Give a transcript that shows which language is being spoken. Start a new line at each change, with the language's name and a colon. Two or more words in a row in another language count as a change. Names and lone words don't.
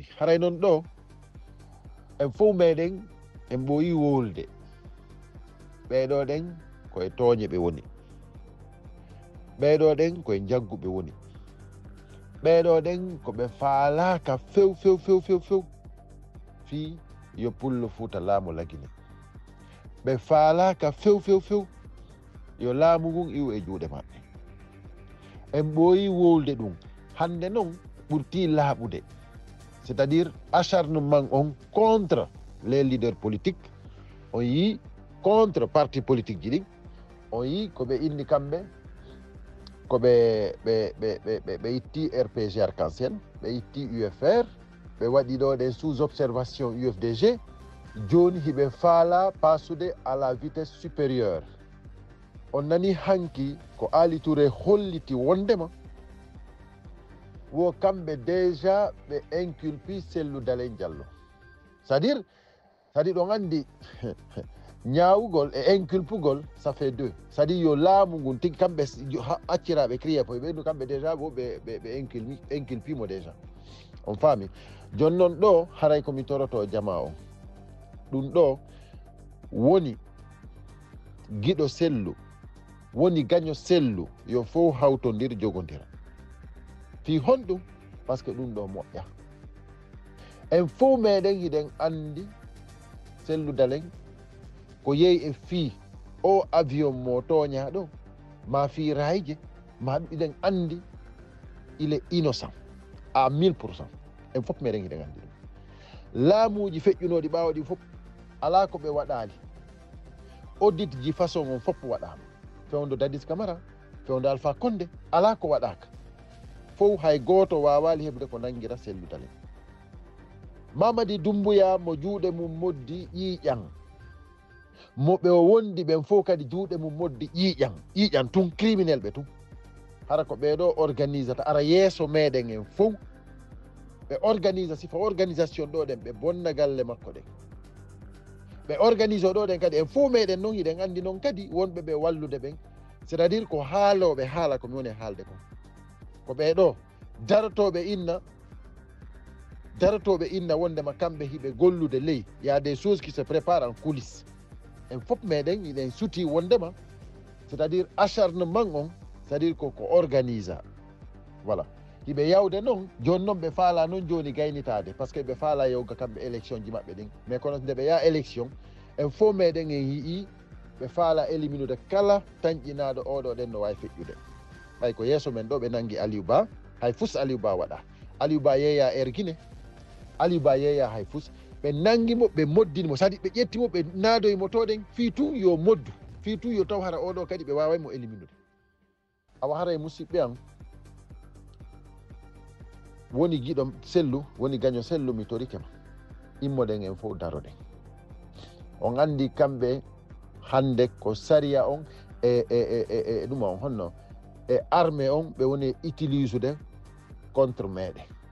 Fula: Haray noon ɗo en fof meɗen en ɓooyi wolde ɓeɗo ɗen koye tooñe ɓe woni, ɓeɗo ɗen koye jagguɓe woni, ɓeɗo ɗen ko ɓe faalaka few fi yo pullo Fuuta laamu lagine. Ɓe faalaka few yo laamu ngun iw e juuɗe maɓɓe. En ɓooyi wolde ɗum. Hande noon ɓurti laaɓude,
French: c'est à dire acharnement
Fula: on
French: contre les leaders politiques,
Fula: on yi
French: contre parti politique
Fula: ji ɗin, on yi ko ɓe inni kamɓe ko ɓe itti RPG Arc-en-Ciel, ɓe itti UFR, ɓe waɗi ɗo ɗen
French: sous observation
Fula: UFDG. Joni hiɓe faala pasude
French: à la vitesse supérieure.
Fula: On nani hanki ko Ali Touré holliti wondema wo kamɓe déjà ɓe inculpi Cellou Dalein Diallo.
French: C'est-à-dire
Fula: ɗon andi ñaawugol e inculpugol
French: ça fait deux. C'est-à-dire
Fula: yo laamu ngun tigi kamɓe acciraɓe CRIEF e ɓeydu kamɓe déjà bo ɓe inculpimo déjà. On faami. Joni noon ɗo haray komi toroto jama on, ɗum ɗo woni giɗo Cellou, woni gaño Cellou yo fof hawtodir jogodira fi honɗum
French: par ce que
Fula: ɗum ɗo moƴƴa. En fof meɗen hiɗen andi Cellou Dalein ko yeeyi e fii o avion mo toña ɗo ma fi rayje ma ɗum iɗen andi
French: il est innocent à 1000%.
Fula: En fof meɗen hiɗen andi ɗum. Laamuji feƴƴunoɗi ɓawaɗi fof ala ko ɓe waɗali. Audit ji façon on fof waɗama. Fewndo Dadis Camara, fewndo Alpha Condé, ala ko waɗaka. Fof hay goto wawali heɓde ko nanguira Cellou Dalein. Mamadi Doumbouya mo juuɗe mum moddi ƴiiƴan, mo ɓe wondi ɓen fof kadi juuɗe mum moddi ƴiiƴan tun criminel ɓe tun. Hara ko ɓeɗo organisata ara yeeso meɗen en fof ɓe organisa sifa organisation ɗo ɗen ɓe bonna galle makko ɗen, ɓe organise ɗo ɗen kadi en fof meɗen noon hiɗen andi noon kadi wonɓe ɓe wallude ɓen,
French: c'est à dire
Fula: ko haaloɓe haala komi woni haalde ko ɓeɗo darotoɓe inna wondema kamɓe hiɓe gollude ley.
French: Y a des choses qui se préparent en coulisses.
Fula: En fof meɗen hiɗen suti wondema
French: c'est à dire acharnement
Fula: on,
French: c'est à dire
Fula: ko organisa. Voilà, hiɓe yawde noon joni noon ɓe faala noon joni gaynitade
French: par ce que
Fula: ɓe faala yewga kamɓe élection ji maɓɓe ɗin. Mais kono nde ɓe yaha élection en fof meɗen en yii ɓe faala éliminude kala tañƴinaɗo oɗo ɗen no wawi feƴƴude. ɓay ko yeeso men ɗo ɓe nangi Aliou Ba, hay fus Aliou Ba waɗa. Aliou Ba yeeya Guinée, Aliou Ba yeeya hay fus. Ɓe nangimo ɓe moddinimo, c'est à dire ɓe ƴettimo ɓe naadoyimo to ɗen fii tun yo moddu, fii tun yo taw hara oɗo kadi ɓe wawaymo éliminude. Awa hara e musidɓe an woni giɗo Cellou, woni gaño Cellou, mi torikema immoɗen en fof daroɗen. On andi kamɓe hande ko saria on e ɗuma on honno e armée on ɓe woni utilisude contre meɗen.